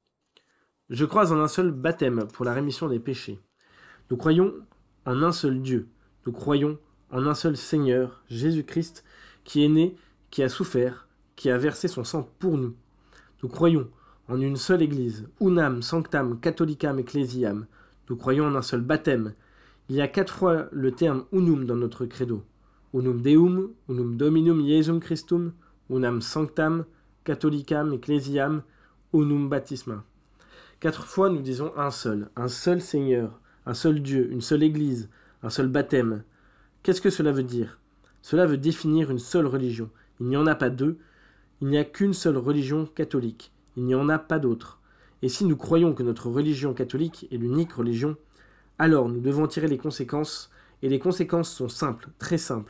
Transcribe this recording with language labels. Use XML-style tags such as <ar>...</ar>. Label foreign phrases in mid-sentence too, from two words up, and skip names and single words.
<fr>Je crois en un seul baptême pour la rémission des péchés. Nous croyons en un seul Dieu. Nous croyons en un seul Seigneur, Jésus-Christ, qui est né, qui a souffert, qui a versé son sang pour nous. Nous croyons en une seule Église,</fr> <la>unam, sanctam, catholicam, ecclesiam.</la> <fr>Nous croyons en un seul baptême. Il y a 4 fois le terme unum dans notre credo.</fr> <la>Unum Deum, unum Dominum Iesum Christum, unam sanctam, catholicam, ecclesiam, unum baptisma.</la> <fr>4 fois nous disons un seul Seigneur, un seul Dieu, une seule Église, un seul baptême. Qu'est-ce que cela veut dire? Cela veut définir une seule religion. Il n'y en a pas deux, il n'y a qu'une seule religion catholique. Il n'y en a pas d'autre. Et si nous croyons que notre religion catholique est l'unique religion, alors nous devons tirer les conséquences, et les conséquences sont simples, très simples.</fr>